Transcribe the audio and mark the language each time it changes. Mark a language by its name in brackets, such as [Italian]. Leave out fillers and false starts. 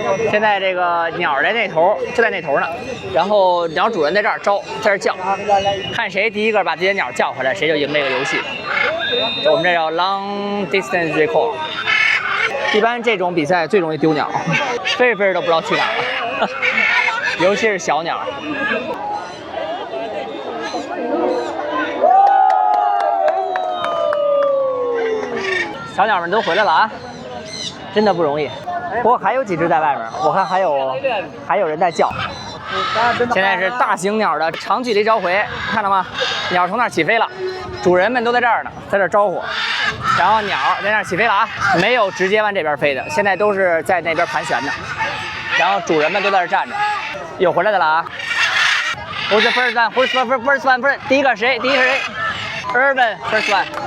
[Chinese] 现在这个鸟在那头，就在那头呢。然后鸟主人在这儿招，在这儿叫，看谁第一个把这些鸟叫回来，谁就赢这个游戏。我们这叫 [English] long distance recall。 [Chinese] 一般这种比赛最容易丢鸟，飞着飞着都不知道去哪儿了，尤其是小鸟。小鸟们都回来了啊，真的不容易。不过还有几只在外面，我看还有人在叫。现在是大型鸟的长距离召回，看到吗？鸟从那儿起飞了，主人们都在这儿呢，在这儿招呼。然后鸟在那儿起飞了啊，没有直接往这边飞的，现在都是在那边盘旋的。然后主人们都在这儿站着，有回来的了啊。 [English] Who's the first one? First one. [Chinese] 第一个谁 ？ [English] Urban first one.